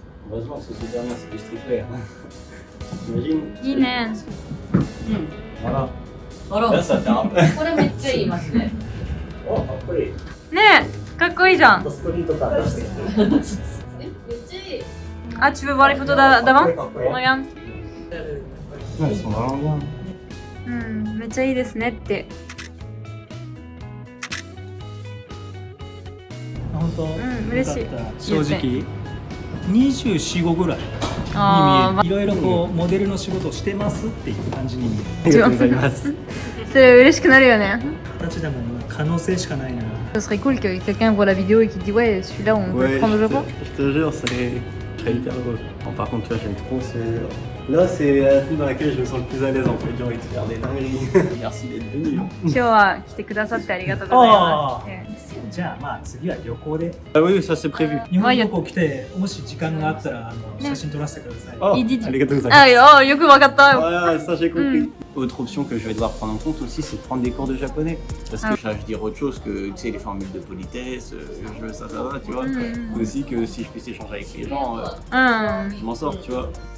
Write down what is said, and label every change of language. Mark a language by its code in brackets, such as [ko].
[fr] Heureusement que ce dernier c'est du streetwear. T'imagines? [ja] いいね。 [fr] Voilà. [ja] あら、 [fr] Là ça fait un peu. [ja] これめっちゃ言いますね。お、かっこいい。ねえ、かっこいいじゃん。ストリート感出してる。めっちゃいい。 [fr] Ah, tu veux voir les photos d'avant? [ja] かっこいい。 [fr] Regarde. Ouais, ils sont vraiment bien. [ja] うん、めっちゃいいですねって。本当。うん、嬉しい。正直。24、5ぐらいにあ見える。いろいろこうモデルの仕事をしてますっていう感じに見える。ありがとうございます。それ嬉しくなるよね。形でも可能性しかないな。 [fr] Ce serait cool que quelqu'un voit la vidéo et qu'il dit ouais celui-là on peut le prendre au Japon. Je te jure, je serais hyper heureux. Bon, par contre, tu vois, j'aime trop ce. Là, c'est la tenue dans laquelle je me sens le plus à l'aise en fait. J'ai envie de faire des dingueries. Merci d'être venu. [ja] 今日は来てくださってありがとうございます。じゃあまあ次は旅行で [fr] Ah oui, ça c'est prévu. [ja] 日本旅行来てもし時間があったら写真撮らせてください。 Oh, いいdit. ありがとうございあ、ます。よ、よくわかった。 [fr] Ouais, ça j'ai compris. Autre option que je vais devoir prendre en compte aussi, c'est de prendre des cours de japonais. Parce que je veux dire autre chose que, tu sais, les formules de politesse, je veux ça va, tu vois. Aussi que si je puisse échanger avec les gens, [ja] うん。 [fr] je m'en sors, tu vois.